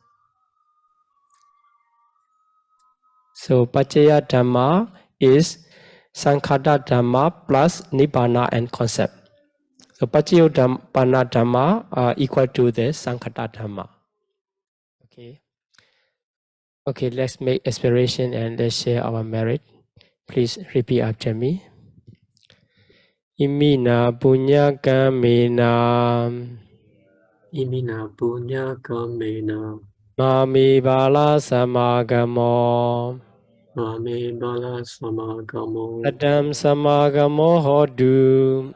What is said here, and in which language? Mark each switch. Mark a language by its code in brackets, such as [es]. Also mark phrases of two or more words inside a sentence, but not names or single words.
[en] So [pi] Pachaya Dhamma [en] is [pi] Sankhata Dhamma [en] plus Nibbana and concept. So [pi] Pachayupanna Dhamma [en] are equal to the [pi] Sankhata Dhamma. [en] Okay. Okay, let's make aspiration and let's share our merit. Please repeat after me. [pi] Imina punya kamena Imina punya kamena mami bala samagamo mame bala samagamo Adam samagamo hodu